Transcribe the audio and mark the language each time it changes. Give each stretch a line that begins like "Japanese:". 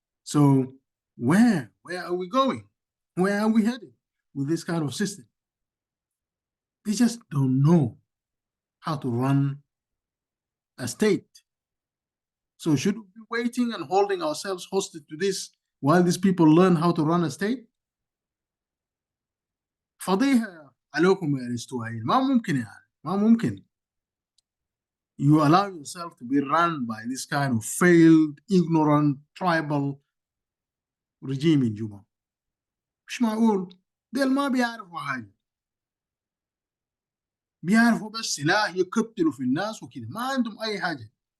English: So where are we going? Where are we headed with this kind of system? They just don't know how to run a state. So should we be waiting and holding ourselves hostage to this while these people learn how to run a state?
Arabic: فضيحة عليكم يا الاسطوائيين. ما ممكن يعني، ما ممكن.
English: You allow yourself to be run by this kind of failed, ignorant, tribal regime in Juba.
Arabic: مش معقول. ديل ما بيعرفوا حاجة. بيعرفوا بس سلاح يقتلوا في الناس وكده، ما عندهم أي حاجة.